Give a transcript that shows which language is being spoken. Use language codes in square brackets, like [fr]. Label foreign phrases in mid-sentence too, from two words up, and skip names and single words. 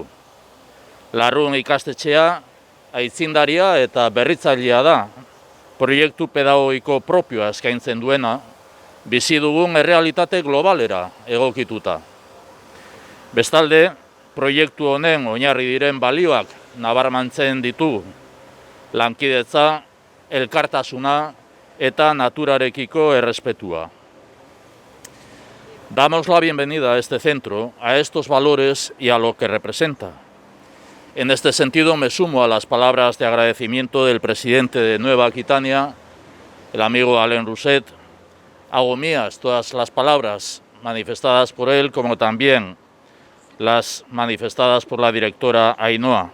[eu] Larrun ikastetxea aitzindaria eta berritzailea da, proiektu pedagogiko propioa eskaintzen duena, bizi dugun errealitate globalera egokituta. Bestalde, proiektu honen oinarri diren balioak nabarmentzen ditugu. Lankidetza, elkartasuna eta naturarekiko errespetua. [es] Damos la bienvenida a este centro, a estos valores y a lo que representa. En este sentido me sumo a las palabras de agradecimiento del presidente de Nueva Aquitania, el amigo Alain Rousset. Hago mías todas las palabras manifestadas por él, como también las manifestadas por la directora Ainhoa.